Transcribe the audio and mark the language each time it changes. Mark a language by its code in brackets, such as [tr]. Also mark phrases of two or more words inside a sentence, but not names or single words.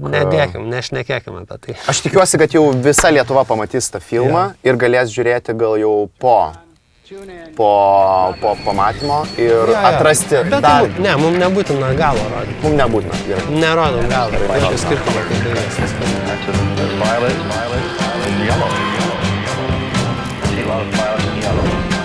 [lt] Nešnekėkim apie tai. Aš tikiuosi, kad jau visa Lietuva pamatys tą filmą ir galės žiūrėti gal jau po pamatymo ir atrasti dar. Ne, mums nebūtina galo rodyti. Mums nebūtina, gerai. Nerodom galo, reikia skirtumą, kaip dėlės. [en] Violet and yellow. See a lot of violet and yellow.